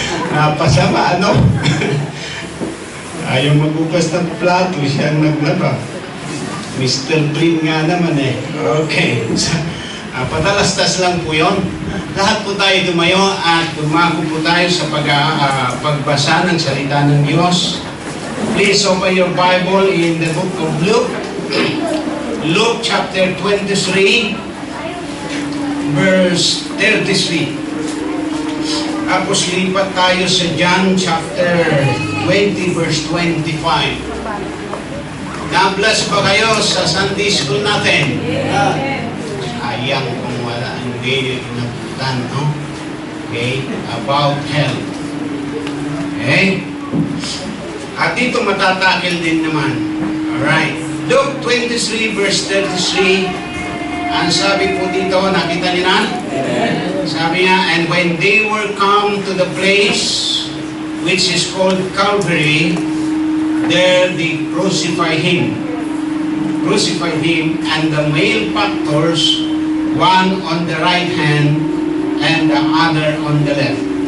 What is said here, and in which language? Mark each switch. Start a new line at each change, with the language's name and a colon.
Filipino: Napasama, Ayaw maghugas ng plato, siya naglaba. Mr. Clean nga naman Okay. Patalastas lang po yun. Lahat po tayo tumayo at dumako po tayo sa pagbasa ng salita ng Diyos.
English: Please open your Bible in the book of Luke. Luke chapter 23, verse 33.
Filipino: Tapos lipat tayo sa John chapter 20, verse 25. Na-bless ba kayo sa Sunday school natin? Sayang kung wala, hindi inabutan, Okay?
English: About health.
Filipino: Okay? At dito matatakil din naman. Alright. Luke 23 verse 33. Ang sabi po dito, nakita niyo na? Sabi niya,
English: and when they were come to the place which is called Calvary, there they crucified him. And the male factors, one on the right hand and the other on the left.